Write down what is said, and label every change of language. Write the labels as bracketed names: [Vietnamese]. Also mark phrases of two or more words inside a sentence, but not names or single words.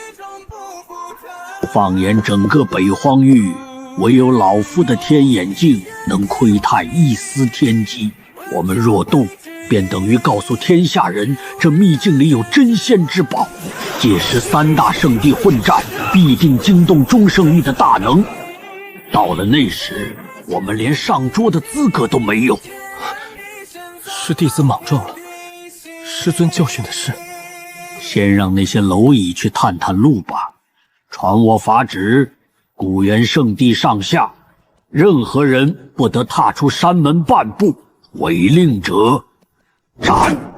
[Chinese] 放眼整個北荒域，唯有老夫的天眼鏡能窺探一絲天機。我們若動，便等於告訴天下人，這秘境裡有真仙之寶。屆時三大聖地混戰，必定驚動中聖域的大能。到了那時，我們連上桌的資格都沒有。是弟子莽撞了，師尊教訓的是，先讓那些螻蟻去探探路吧。傳我法旨，古元聖地上下，任何人不得踏出山門半步，違令者斬。